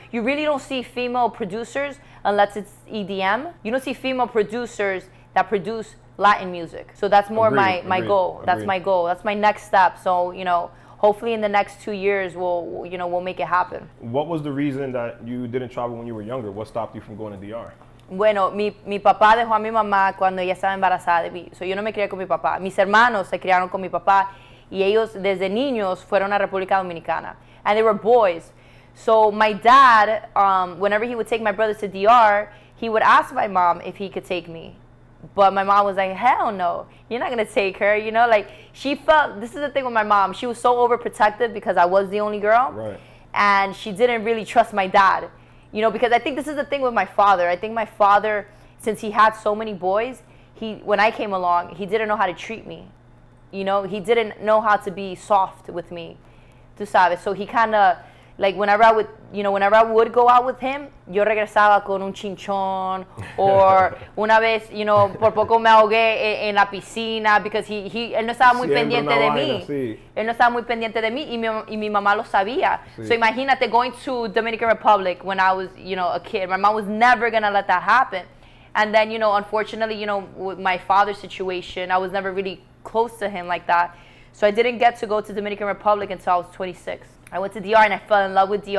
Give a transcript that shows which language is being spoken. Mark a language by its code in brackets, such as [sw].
[en] You really don't see female producers unless it's EDM. You don't see female producers that produce Latin music. So that's more my goal. That's my goal. That's my next step. So, you know, hopefully in the next 2 years we'll make it happen. What was the reason that you didn't travel when you were younger? What stopped you from going to DR? [es] Bueno, mi papá dejó a mi mamá cuando ella estaba embarazada de mí. So yo no me crié con mi papá. Mis hermanos se criaron con mi papá y ellos desde niños fueron a República Dominicana. [en] And they were boys. So my dad, whenever he would take my brothers to DR, he would ask my mom if he could take me. But my mom was like, hell no, you're not going to take her. You know, like she felt, this is the thing with my mom. She was so overprotective because I was the only girl. Right. And she didn't really trust my dad. You know, because I think this is the thing with my father. I think my father, since he had so many boys, when I came along, he didn't know how to treat me. You know, he didn't know how to be soft with me. [es] Tú sabes. [en] So he kind of, like whenever I would go out with him, [es] yo regresaba con un chinchón, [en] or [es] una vez, [en] you know, [es] por poco me ahogué en la piscina [en] because [es] él no estaba muy pendiente de mí. Sí. Él no estaba muy pendiente de mí y mi mamá lo sabía. Sí. [en] So [es] imagínate [en] going to Dominican Republic when I was, you know, a kid. My mom was never going to let that happen. And then, you know, unfortunately, you know, with my father's situation, I was never really close to him like that. So I didn't get to go to Dominican Republic until I was 26. I went to DR and I fell in love with DR.